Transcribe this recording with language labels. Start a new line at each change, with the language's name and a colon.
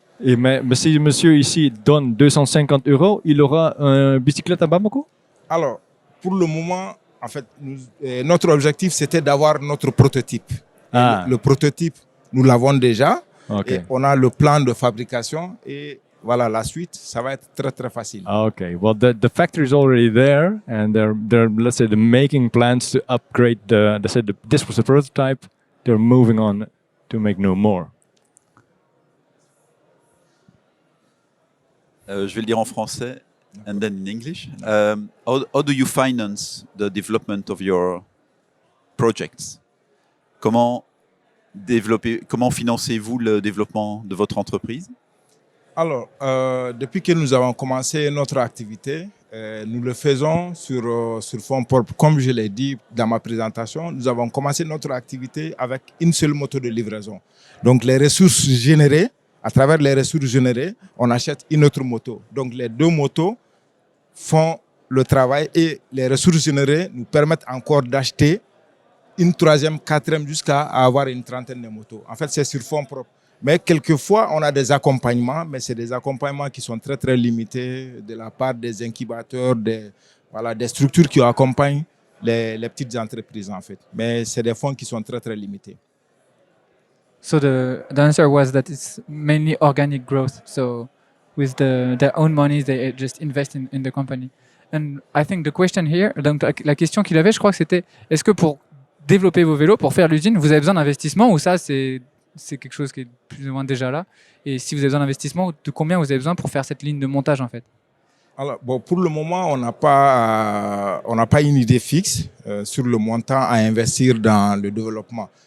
French: Et mais si monsieur ici donne 250 euros, il aura une bicyclette à Bamako? Alors, pour le moment, en fait, notre objectif, c'était d'avoir notre prototype. Le prototype, nous l'avons déjà. Et on a le plan de fabrication. Et voilà, la suite, ça va être très, très facile.
English: Okay. Well, the factory is already there. And they're let's say, the making plans to upgrade this was a prototype. They're moving on to make no more.
French: Je vais le dire en français.
English: And then in English, how do you finance the development of your projects?
French: Comment financez-vous le développement de votre entreprise? Alors, depuis que nous avons commencé notre activité, nous le faisons sur fonds propres. Comme je l'ai dit dans ma présentation, nous avons commencé notre activité avec une seule moto de livraison. Donc, les ressources générées, à travers les ressources générées, on achète une autre moto. Donc, les deux motos font le travail et les ressources générées nous permettent encore d'acheter une troisième, quatrième, jusqu'à avoir une trentaine de motos. En fait, c'est sur fonds propres. Mais quelquefois, on a des accompagnements, mais c'est des accompagnements qui sont très, très limités de la part des incubateurs, des structures qui accompagnent les petites entreprises, en fait. Mais c'est des fonds qui sont très, très limités.
English: So the answer was that it's mainly organic growth. So with their own money, they just invest in the company. And I think the question here,
French: donc la question qu'il avait, je crois que c'était, est-ce que pour développer vos vélos, pour faire l'usine, vous avez besoin d'investissement ou ça, c'est quelque chose qui est plus ou moins déjà là? Et si vous avez besoin d'investissement, de combien vous avez besoin pour faire cette ligne de montage en fait? Alors, bon, pour le moment, on n'a pas une idée fixe sur le montant à investir dans le développement.